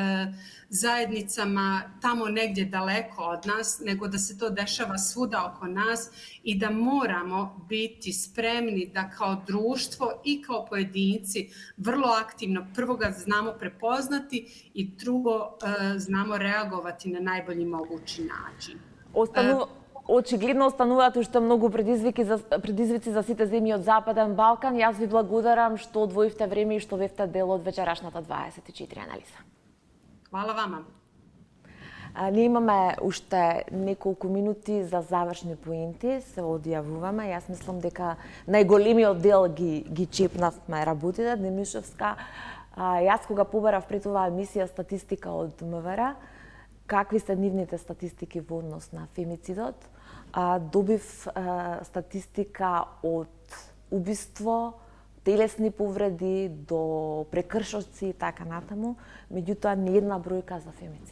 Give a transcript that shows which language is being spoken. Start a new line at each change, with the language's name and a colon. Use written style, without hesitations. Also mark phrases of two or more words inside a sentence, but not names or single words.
Bosnian: zajednicama tamo negdje daleko od nas, nego da se to dešava svuda oko nas i da moramo biti spremni da kao društvo i kao pojedinci vrlo aktivno prvo ga znamo prepoznati i drugo znamo reagovati na najbolji mogući način.
Macedonian: Очигледно остануваат уште многу предизвици за сите земји од Западен Балкан. Јас ви благодарам што одвоивте време и што бевте дел од вечерашната 24 анализа.
Bosnian: Hvala vama.
Macedonian: Ние имаме уште неколку минути за завршни поинти, се одјавуваме. Јас мислам дека најголемиот дел ги чепнавме работите, Демишевска. Јас кога побарав пред оваа емисија статистика од МВР, какви се нивните статистики во однос на фемицидот, добив статистика од убиство, телесни повреди до прекршоци и така натаму, меѓутоа не една бројка за фемицид.